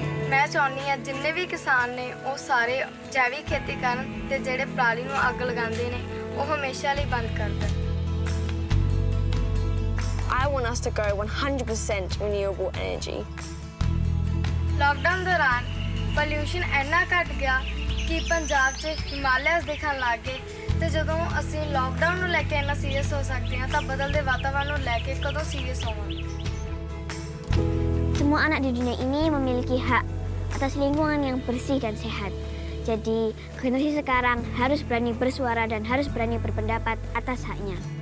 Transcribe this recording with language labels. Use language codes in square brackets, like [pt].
[pa] ਮੈਂ ਚਾਹੁੰਦੀ ਹਾਂ ਜਿੰਨੇ ਵੀ ਕਿਸਾਨ ਨੇ ਉਹ ਸਾਰੇ ਜੈਵਿਕ ਖੇਤੀ ਕਰਨ ਤੇ ਜਿਹੜੇ ਪਰਾਲੀ ਨੂੰ ਅੱਗ ਲਗਾਉਂਦੇ ਨੇ ਉਹ ਹਮੇਸ਼ਾ ਲਈ ਬੰਦ ਕਰ ਦੇਣ [en] I want us to go 100% renewable energy. [pa] Lockdown ਦੌਰਾਨ ਪੋਲਿਊਸ਼ਨ ਇੰਨਾ ਘਟ ਗਿਆ ਕਿ ਪੰਜਾਬ 'ਚ ਹਿਮਾਲਿਆਸ ਦਿਖਣ ਲੱਗ ਗਏ ਤੇ ਜਦੋਂ ਅਸੀਂ ਲਾਕਡਾਊਨ ਨੂੰ ਲੈ ਕੇ ਇੰਨਾ ਸੀਰੀਅਸ ਹੋ ਸਕਦੇ ਹਾਂ ਤਾਂ ਬਦਲਦੇ ਵਾਤਾਵਰਣ ਨੂੰ ਲੈ ਕੇ ਕਦੋਂ ਸੀਰੀਅਸ ਹੋਵਾਂਗੇ [id] Semua anak di dunia ini memiliki hak atas lingkungan yang bersih dan sehat. Jadi, generasi sekarang harus berani bersuara dan harus berani berpendapat atas haknya.